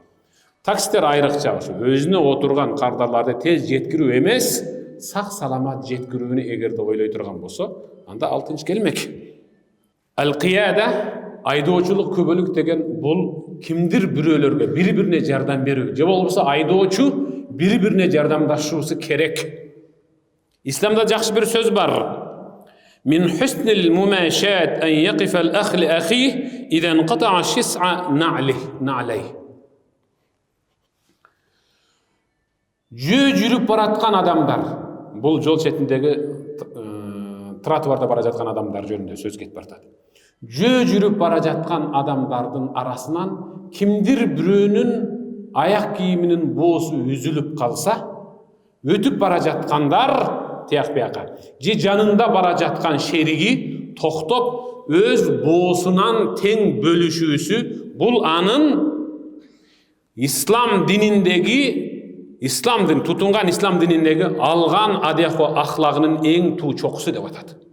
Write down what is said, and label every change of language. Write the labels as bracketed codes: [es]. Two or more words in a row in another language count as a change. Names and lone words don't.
[ky] Таксистер айрыкча өзүнө отурган кардарларды тез жеткирүү эмес, сак саламат жеткирүүнү эгерде ойлой турган болсо, анда ал тынч келмек. Ал-кияда айдоочулук күбөлүк деген бул кимдир бирөөлөргө бири-бирине жардам берүү же болбосо айдоочу бири-бирине жардамдашуусу керек. Исламда жакшы бир сөз бар. [ar] من حسن المماشاة أن يقف الأخ لأخيه إذا انقطع شسع نعله. [ky] Жүрүп бараткан адамдар, бул жол четиндеги тротуарда бара жаткан адамдар жөнүндө сөз кетип баратат. Жүрүп бара жаткан адамдардын арасынан кимдир бирөөнүн аяк кийиминин боосу үзүлүп калса, өтүп бара жаткандар тияк бияка же жанында бара жаткан шериги токтоп өз боосунан тең бөлүшүүсү бул анын ислам дин тутунган ислам дининдеги алган адехо ахлагынын эң туу чокусу деп атат.